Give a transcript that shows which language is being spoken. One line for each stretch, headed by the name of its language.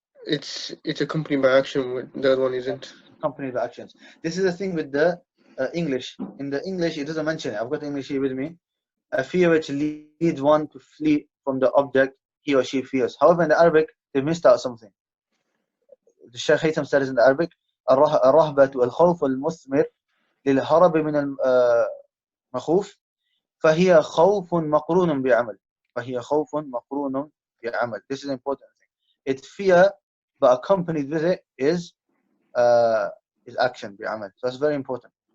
English: It's accompanied by action. The other one isn't. Accompanied by actions. This is the thing with the English. In the English, it doesn't mention it. I've got English here with me. A fear which leads one to flee from the object he or she fears. However, in the Arabic, they missed out something. The Shaykh Haytham says in the Arabic,
Arabic: الرهبة الخوف المثمر للهرب من المخوف فهي خوف مقرون بعمل. فهي خوف مقرون بعمل.
English: This is an important thing. It's fear, but accompanied with it is is action, بعمل. So that's very important.